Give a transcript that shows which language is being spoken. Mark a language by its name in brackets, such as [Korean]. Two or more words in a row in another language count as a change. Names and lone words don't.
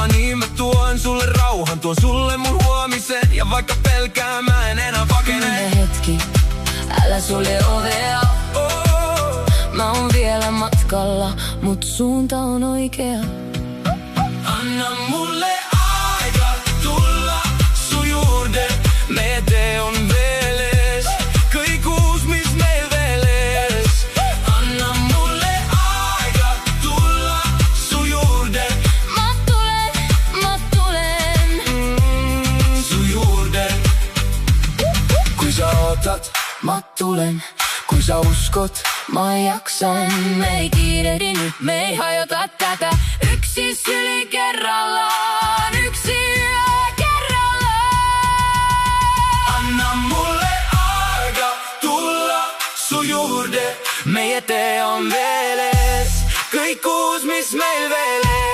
[Finnish] Niin mä tuon sulle rauhan, tuon sulle mun huomisen. Ja vaikka pelkään, mä en enää pakene. Hetki, älä sulje ovea. Mä oon vielä matkalla, mut suunta on oikea. Anna mulle aika tulla sun juurde. [Estonian] Meie tee on veel ees, kõik uus, mis meil veel ees. [Finnish] Anna mulle aika tulla sun juurde. Mä tulen [Estonian] sun juurde. Kui sa ootat, [Finnish] mä tulen. [Estonian] kui sa uskot, [Finnish] Mä jaksan, me ei kiirehdi nyt, me ei hajota tätä. Yksi syli kerrallaan, yksi yö kerrallaan. anna mulle aika tulla sun juurde. [Estonian] Meie tee on veel ees, kõik uus, mis meil veel